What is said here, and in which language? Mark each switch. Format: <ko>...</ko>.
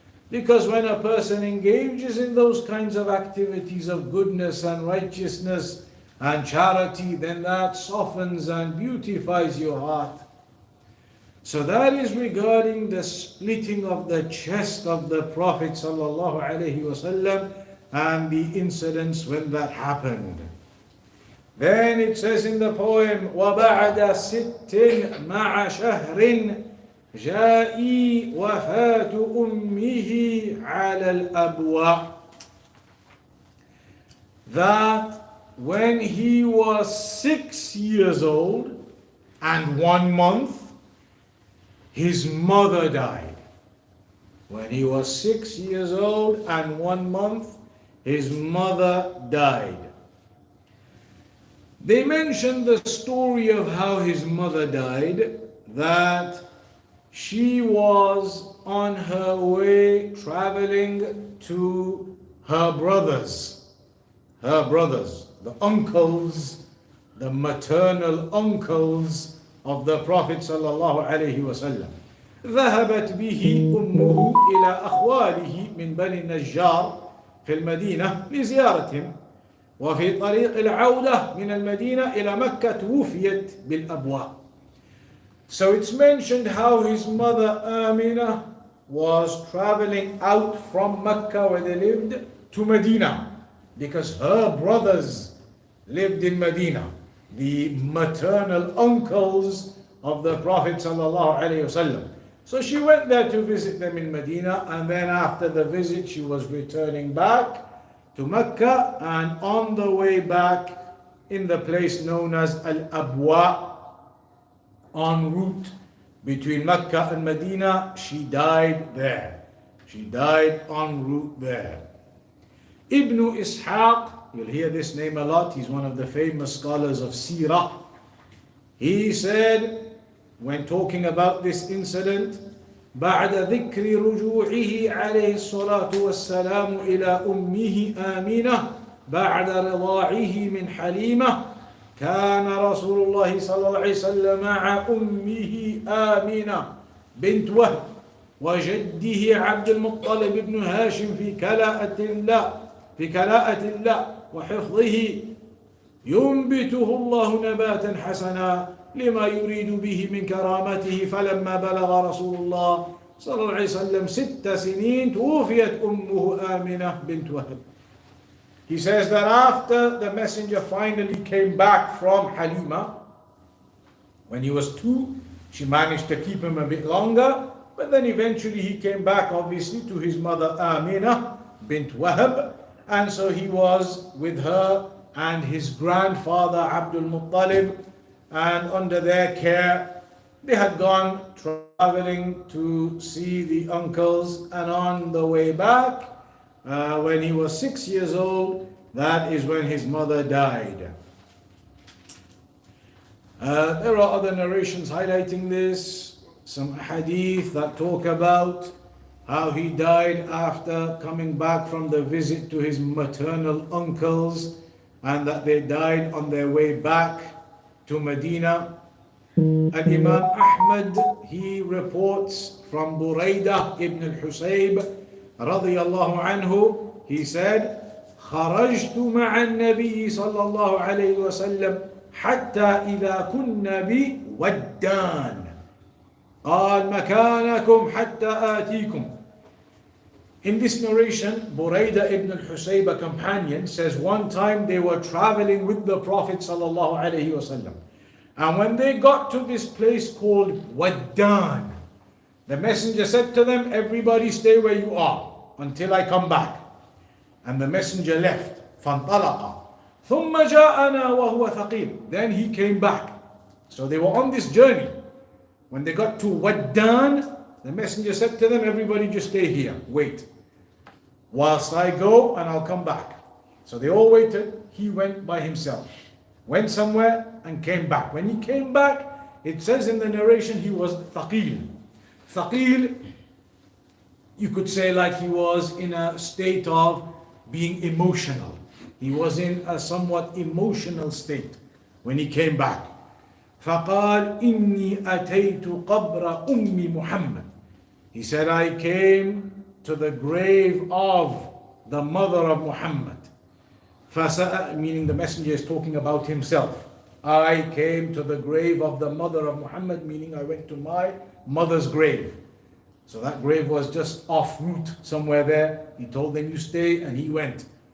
<en>Because when a person engages in those kinds of activities of goodness and righteousness and charity, then that softens and beautifies your heart. So that is regarding the splitting of the chest of the Prophet sallallahu alaihi wasallam and the incidents when that happened. Then it says in the poem,</en> <ar>وَبَعْدَ سِتٍ مَعَ شَهْرٍ جائي وفاة أمه على الأبواء.</ar> <en>That when he was 6 years old and 1 month, his mother died. When he was 6 years old and 1 month, his mother died. They mentioned the story of how his mother died, that she was on her way traveling to her brothers, the uncles, the maternal uncles of the Prophet sallallahu alaihi wasallam.</en> <ar>ذهبت به أمه إلى أخواله من بني النجار في المدينة لزيارتهم، وفي طريق العودة من المدينة إلى مكة توفيت بالأبواء.</ar> <en>So it's mentioned how his mother Amina was traveling out from Mecca where they lived to Medina, because her brothers lived in Medina, the maternal uncles of the Prophet sallallahu alaihi wasallam. So she went there to visit them in Medina, and then after the visit she was returning back to Mecca, and on the way back in the place known as Al-Abwa, en route between Mecca and Medina, she died there. She died en route there. Ibn Ishaq, you'll hear this name a lot, he's one of the famous scholars of Seerah. He said, when talking about this incident,</en> <ar>بعد ذكر رجوعه عليه الصلاة والسلام إلى أمه آمنة بعد رضاعه من حليمة، كان رسول الله صلى الله عليه وسلم مع أمه آمنة بنت وهب وجده عبد المطلب بن هاشم في كلاءة الله وحفظه، ينبته الله نباتا حسنا لما يريد به من كرامته. فلما بلغ رسول الله صلى الله عليه وسلم 6 سنين توفيت أمه آمنة بنت وهب.</ar> <en>He says that after the messenger finally came back from Halima, when he was 2, she managed to keep him a bit longer, but then eventually he came back obviously to his mother Amina bint Wahab, and so he was with her and his grandfather Abdul Muttalib, and under their care they had gone traveling to see the uncles, and on the way back, when he was 6 years old, that is when his mother died. There are other narrations highlighting this, some hadith that talk about how he died after coming back from the visit to his maternal uncles, and that they died on their way back to Medina. And Imam Ahmad, he reports from Buraidah ibn al-Husayb radiyallahu anhu, he said,</en> <ar>خرجت مع النبي صلى الله عليه وسلم حتى إذا كنا بودان قال مكانكم حتى آتيكم.</ar> <en>In this narration, Buraidah ibn al-Husayb, a companion, says one time they were traveling with the Prophet sallallahu alaihi wasallam, and when they got to this place called Waddan, the messenger said to them, everybody stay where you are until I come back. And the messenger left.</en> <ar>فانطلق ثم جاءنا وهو ثقيل.</ar> <en>Then he came back. So they were on this journey. When they got to Waddan, the messenger said to them, everybody just stay here, wait, whilst I go and I'll come back. So they all waited. He went by himself, went somewhere and came back. When he came back, it says in the narration he was thaqil. Thaqil, you could say like he was in a state of being emotional. He was in a somewhat emotional state when he came back.</en> <ar>فقال إني أتيت قبر أم محمد.</ar> <en>He said, I came to the grave of the mother of Muhammad. Meaning the messenger is talking about himself. I came to the grave of the mother of Muhammad, meaning I went to my mother's grave. So that grave was just off route somewhere there. He told them, you stay, and he went.</en>